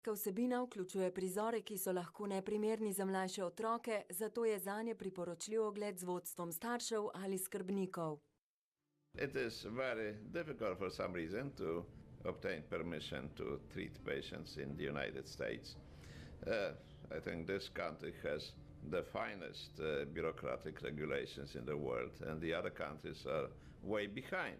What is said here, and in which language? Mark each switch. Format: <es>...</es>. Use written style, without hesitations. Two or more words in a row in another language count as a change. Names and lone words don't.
<sl>Vsebina vključuje prizore, ki so lahko neprimerni za mlajše otroke, zato je zanje priporočljiv ogled z vodstvom staršev ali skrbnikov.</sl> <en>It is very difficult for some reason to obtain permission to treat patients in the United States. I think this country has the finest bureaucratic regulations in the world, and the other countries are way behind.</en>